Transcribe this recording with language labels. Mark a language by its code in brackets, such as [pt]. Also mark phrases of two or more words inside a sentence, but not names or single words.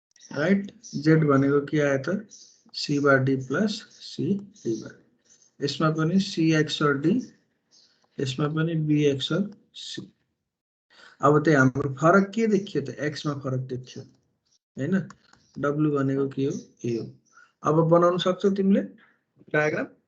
[en] right Z [ne] भनेको के आयो त [en] C bar D plus C D bar [ne] यसमा पनि [en] C XOR D [ne] यसमा पनि [en] B XOR C [ne] अब त्यही हाम्रो फरक के देखियो त एक्स मा फरक देखियो हैन डब्लु भनेको के हो ए हो अब बनाउन सक्छौ तिमीले डायग्राम